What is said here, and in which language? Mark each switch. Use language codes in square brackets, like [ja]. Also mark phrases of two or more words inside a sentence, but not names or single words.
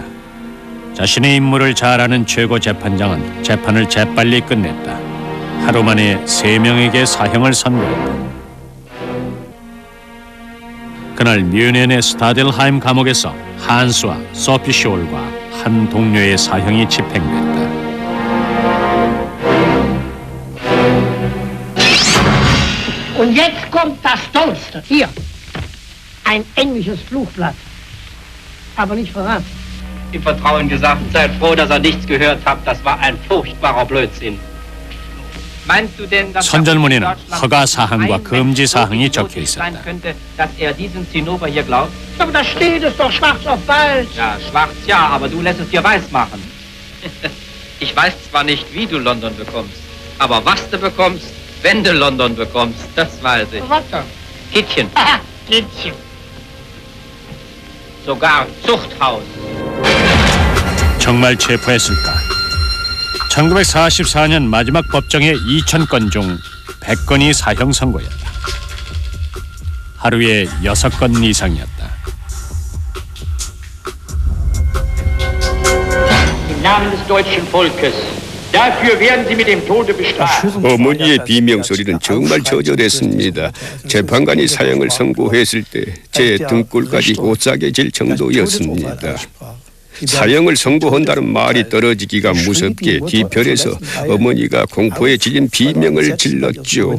[ko] 자신의 임무를 잘 아는 최고 재판장은 재판을 재빨리 끝냈다. 하루 만에 3명에게 사형을 선고했다. 그날 뮌헨의 스타델하임 감옥에서 한스와 소피 숄과 한 동료의 사형이 집행됐다. [de] Und jetzt kommt das Tollste. Hier, ein englisches Fluchblatt. Aber nicht verraten. Im Vertrauen gesagt, seid froh, dass ihr nichts gehört habt. Das war ein furchtbarer Blödsinn. Meinst du denn, dass [ko] 선전문에는 허가 사항과 금지 사항이 적혀 있었다. [de] dass er diesen Zinnober hier glaubt? Aber da steht es doch schwarz auf weiß. Ja, schwarz ja, aber du lässt es dir weiß machen. Ich weiß zwar nicht, wie du London bekommst, aber was du bekommst, wenn du London bekommst, das weiß ich. Was denn? Kittchen. Aha, Kittchen. Sogar Zuchthaus. [ko] 정말 체포했을까? 1944년 마지막 법정의 2,000건 중 100건이 사형 선고였다. 하루에 6건 이상이었다. [de] Im Namen des deutschen Volkes, dafür werden Sie mit dem Tode bestraft. [ko] 어머니의 비명소리는 정말 처절했습니다. 재판관이 사형을 선고했을 때 제 등골까지 오싹해질 정도였습니다. 사형을 선고한다는 말이 떨어지기가 무섭게 뒤편에서 어머니가 공포에 질린 비명을 질렀죠.